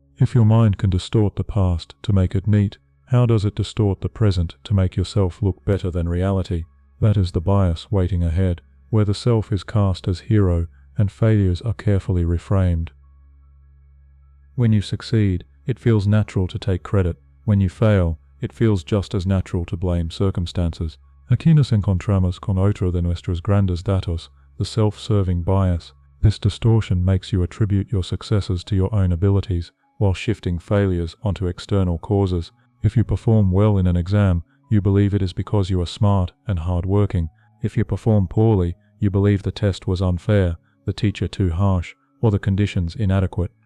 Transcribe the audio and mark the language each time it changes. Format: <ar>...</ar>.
<en>If your mind can distort the past to make it neat, how does it distort the present to make yourself look better than reality? That is the bias waiting ahead, where the self is cast as hero and failures are carefully reframed. When you succeed, it feels natural to take credit. When you fail, it feels just as natural to blame circumstances.</en> <es>Aquí nos encontramos con otro de nuestros grandes datos,</es> <en>the self-serving bias. This distortion makes you attribute your successes to your own abilities, while shifting failures onto external causes. If you perform well in an exam, you believe it is because you are smart and hard-working. If you perform poorly, you believe the test was unfair, the teacher too harsh, or the conditions inadequate.</en>